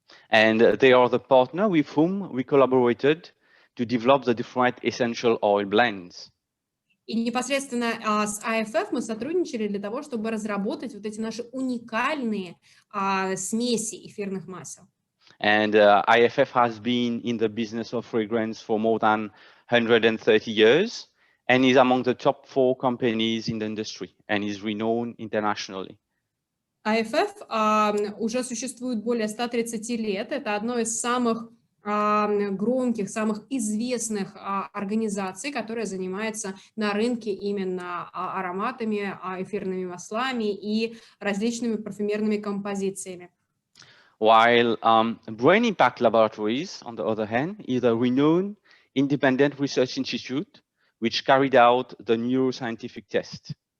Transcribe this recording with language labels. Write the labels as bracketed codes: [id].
[en] And they are the partner with whom we collaborated to develop the different essential oil blends. [ru] И непосредственно с IFF мы сотрудничали для того, чтобы разработать вот эти наши уникальные смеси эфирных масел. [en] And IFF has been in the business of fragrance for more than 130 years and is among the top 4 companies in the industry and is renowned internationally. [ru] IFF уже существует более 130 лет. Это одно из самых громких, самых известных организаций, которая занимается на рынке именно ароматами, эфирными маслами и различными парфюмерными композициями. [en] While Brain Impact Laboratories, on the other hand, is a renowned independent research institute which carried out the neuroscientific test.